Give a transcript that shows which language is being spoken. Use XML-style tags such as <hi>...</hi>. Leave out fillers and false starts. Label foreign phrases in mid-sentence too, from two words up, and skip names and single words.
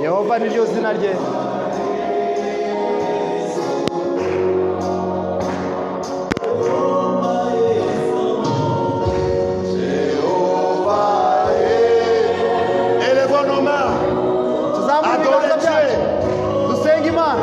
<rw>Jehova niryo zina rye.</rw> <fr>Élevons nos mains.</fr> <rw>Tuzamure ibiganza byacu dusenge Imana.</rw>